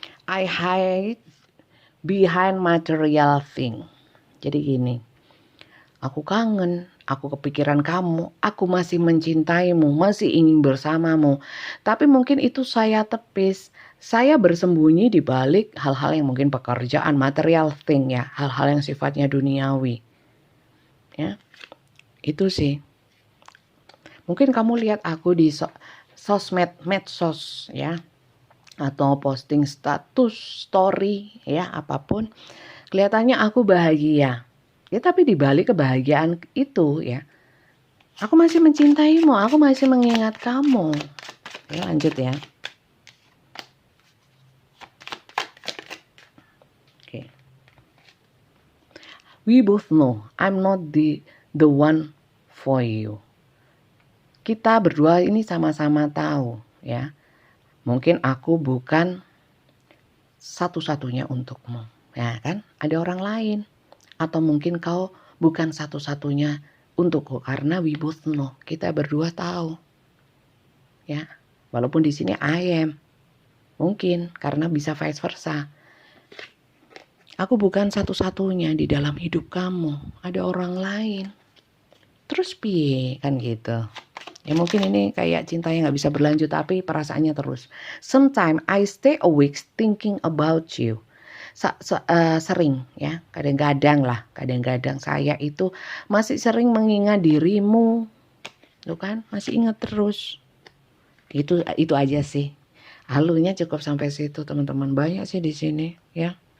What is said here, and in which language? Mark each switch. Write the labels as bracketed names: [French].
[English] I hide behind material thing. [Indonesian] Jadi gini, aku kangen, aku kepikiran kamu, aku masih mencintaimu, masih ingin bersamamu. Tapi mungkin itu saya tepis, saya bersembunyi di balik hal-hal yang mungkin pekerjaan, material thing ya, hal-hal yang sifatnya duniawi. Ya, itu sih. Mungkin kamu lihat aku di sosmed, medsos ya, atau posting status, story ya, apapun. Kelihatannya aku bahagia. Ya tapi di balik kebahagiaan itu ya, aku masih mencintaimu, aku masih mengingat kamu. Ya, lanjut ya. Oke. [English] We both know I'm not the one for you. [Indonesian] Kita berdua ini sama-sama tahu ya. Mungkin aku bukan satu-satunya untukmu, ya kan? Ada orang lain. Atau mungkin kau bukan satu-satunya untukku, karena [English] we both know. [Indonesian] Kita berdua tahu. Ya. Walaupun di sini [English] I am. [Indonesian] Mungkin karena bisa vice versa. Aku bukan satu-satunya di dalam hidup kamu. Ada orang lain. Terus piye kan gitu. Ya mungkin ini kayak cintanya gak bisa berlanjut tapi perasaannya terus. [English] Sometimes I stay awake thinking about you. [Indonesian] Sering ya, kadang-kadang saya itu masih sering mengingat dirimu. Tuh kan, masih ingat terus. Itu aja sih. Halunya cukup sampai situ teman-teman. Banyak sih di sini ya.